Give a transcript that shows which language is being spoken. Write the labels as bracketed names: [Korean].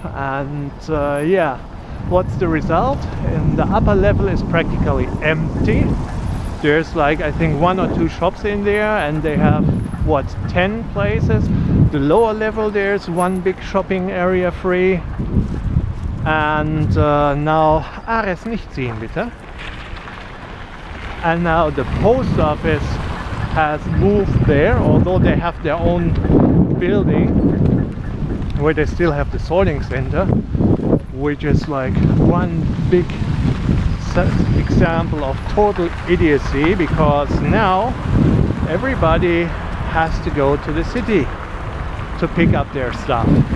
[English] And yeah, what's the result? And the upper level is practically empty. There's like, I think 1 or 2 shops in there, and they have what, 10 places. The lower level, there's 1 big shopping area free. And now [German] Ares nicht ziehen bitte. [English] And now the post office has moved there, although they have their own building where they still have the sorting center, which is like one big example of total idiocy, because now everybody has to go to the city to pick up their stuff.